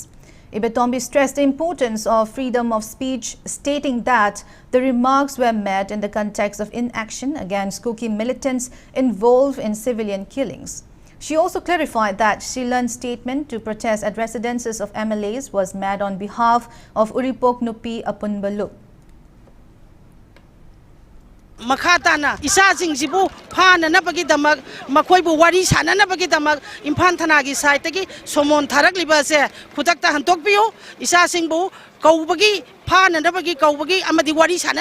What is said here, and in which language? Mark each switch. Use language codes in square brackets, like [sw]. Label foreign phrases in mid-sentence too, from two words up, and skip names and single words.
[en] Ibetombi stressed the importance of freedom of speech, stating that the remarks were made in the context of inaction against Kuki militants involved in civilian killings. She also clarified that Silan's statement to protest at residences of MLAs was made on behalf of Uripok Nupi Apunbalup. [mni] Makhatana isa singsibu phana na pagi damak makoibu wari sana na pagi damak Imphal thana gi side tagi somon tharak liba se khutakta hantokpiu isa singbu kaubagi phana na pagi kaubagi amadi wari sana